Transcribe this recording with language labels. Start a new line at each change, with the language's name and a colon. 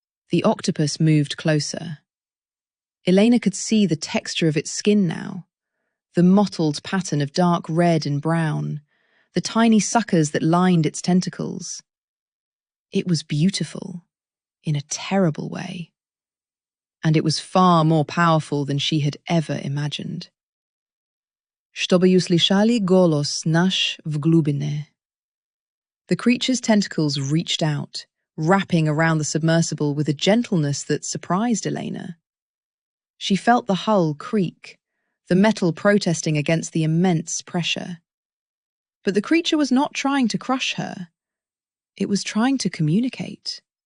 English: The octopus moved closer. Elena could see the texture of its skin now, the mottled pattern of dark red and brown, the tiny suckers that lined its tentacles. It was beautiful, in a terrible way. And it was far more powerful than she had ever imagined.
Russian: Чтобы услышали голос наш в глубине.
English: The creature's tentacles reached out, wrapping around the submersible with a gentleness that surprised Elena. She felt the hull creak, the metal protesting against the immense pressure. But the creature was not trying to crush her. It was trying to communicate.